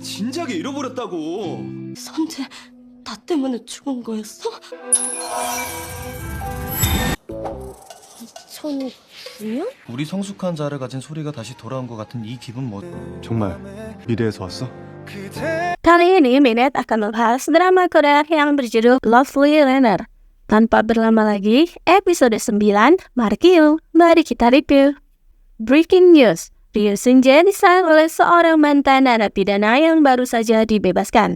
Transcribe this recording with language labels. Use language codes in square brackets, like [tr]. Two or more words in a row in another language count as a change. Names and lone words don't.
[ko] 진작에 잃어버렸다고. 선재, 나 때문에 죽은 거였어? 2009년? 우리 성숙한 자를 가진 소리가 다시 돌아온 것 같은 이 기분 뭐... 정말 미래에서 왔어? [id] Kali ini Minet akan membahas drama Korea yang berjudul Lovely Runner. Tanpa berlama lagi, episode 9, mari kita review. [en] Breaking news, [id] Ryu Seung-jae disayang oleh seorang mantan narapidana yang baru saja dibebaskan.